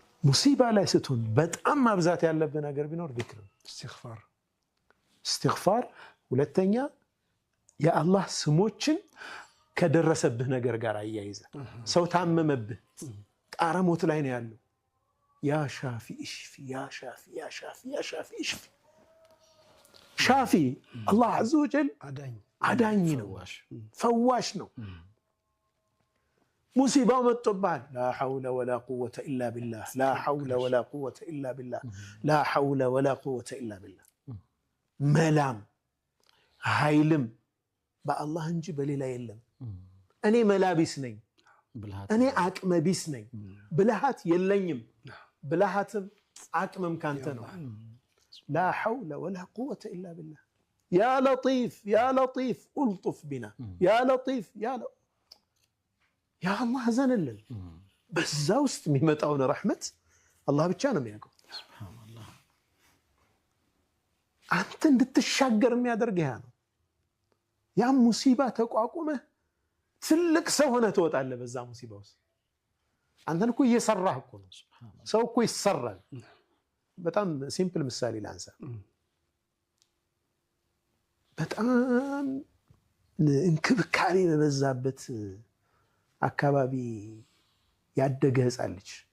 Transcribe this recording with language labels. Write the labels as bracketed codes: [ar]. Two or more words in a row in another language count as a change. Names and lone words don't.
[am] ሙሲባ ላይ ስትሆን በጣም ማብዛት ያለብህ ነገር ቢኖር ዚክር استغفار ሁለተኛ የአላህ ስሞችን ከደረሰብህ ነገር ጋር አያይዘ ሰው ታመመብህ ጣረሞት ላይ ነው ያለው [ar] يا شافي اشف يا شافي يا شافي يا شافي اشف [am] ሻፊ አላህ [ar] عز وجل [am] አዳኝ ነው ፈዋሽ ነው ሙሲባው መጥቶብሃል [ar] لا حول ولا قوة إلا بالله لا حول ولا قوة إلا بالله لا حول ولا قوة إلا بالله [am] መላም ኃይልም በአላህ እንጂ በሌላ የለም እኔ መላቢስ ነኝ እኔ አቅመ ቢስ ነኝ ብልሃት የለኝም ብልሃትም አቅምም ካንተ ነው [ar] لا حول ولا قوة إلا بالله يا لطيف يا لطيف ألطف بنا يا لطيف يا الله [am] زنلل በዛ ውስጥ የሚመጣውን ረህመት አላህ ብቻ ነው የሚያውቀው ሱብሃንአላህ አንተ እንድትሻገር የሚያደርግ ያ ነው ያ ሙሲባ ተቋቁመ ትልቅ ሰው ሆነ ትወጣለህ በዛ ሙሲባ ውስጥ አንተን እኮ እየሰራህ እኮ ነው ሱብሃንአላህ ሰው እኮ ይሰራል በጣም ሲምፕል ምሳሌ ላንሳ በጣም እንክብካቤ በበዛበት አካባቢ ያደገ ህፃን ልጅ